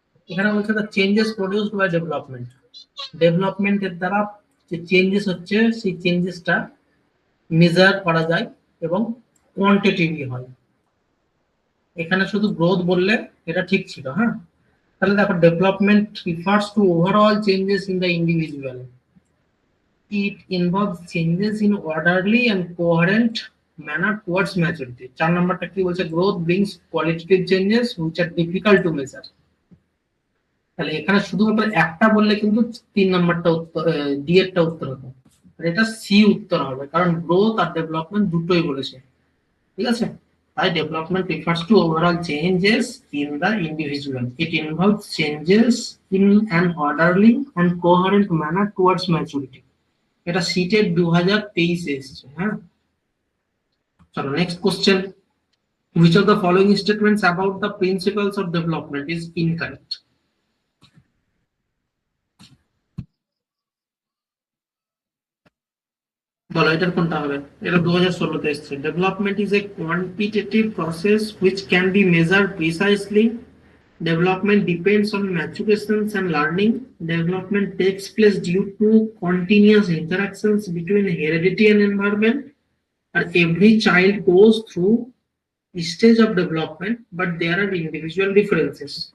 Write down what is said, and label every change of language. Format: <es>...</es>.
<bn>এখানে বলছে</bn> <en>the changes produced by development,</en> <bn>ডেভেলপমেন্টের দ্বারা যে চেঞ্জেস হচ্ছে সেই চেঞ্জেসটা মেজার করা যায় এবং কোয়ান্টিটিভলি হয়। এখানে শুধু গ্রোথ বললে এটা ঠিক ছিল, হ্যাঁ। তাহলে দেখো</bn> <en>Development refers to overall changes in the individual, it involves changes in orderly and coherent manner towards maturity.</en> <bn>4 নাম্বারটা কি বলছে,</bn> <en>growth brings qualitative changes which are difficult to measure।</en> <bn>তাহলে এখানে শুধুমাত্র একটা বললে কিন্তু 3 নাম্বারটা উত্তর, ডি এরটা উত্তর হতো, আর এটা সি উত্তর হবে, কারণ গ্রোথ আর ডেভেলপমেন্ট দুটোই বলেছে, ঠিক আছে।</bn> <en>তাই development refers to overall changes in the individual, it involves changes in an orderly and coherent manner towards maturity.</en> <bn>এটা সিটের 2023 এসেছে, হ্যাঁ। চলো next question,</bn> <en>which of the following statements about the principles of development is incorrect?</en> <bn>বলো এটার কোনটা হবে, এটা 2016 তে এসেছে।</bn> <en>Development is a quantitative process which can be measured precisely. Development depends on maturations and learning. Development takes place due to continuous interactions between heredity and environment. And every child goes through a stage of development, but there are individual differences.</en>